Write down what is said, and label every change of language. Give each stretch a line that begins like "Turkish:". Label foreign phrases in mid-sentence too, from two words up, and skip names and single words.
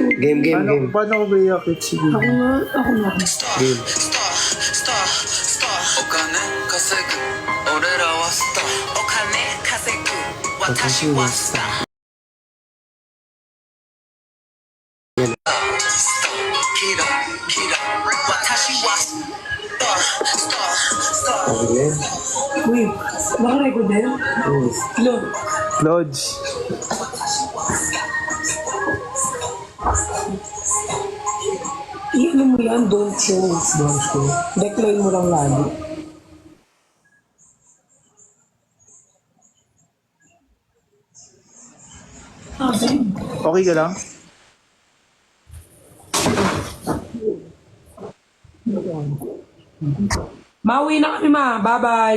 Filipino: Game. Paano ko ba i-akit? Sige. Ako nga. Game.
Japanese: お金稼ぐ俺らはスターお金稼ぐ私はスターキラ私はスター
Filipino: Okay. Uy, naka-record din? Hello? Clods. Ano mo yan?
English: Don't show. Don't show.
Filipino: Decline mo lang lagi. Okay ka lang? Mauwi na kami ma. Bye-bye.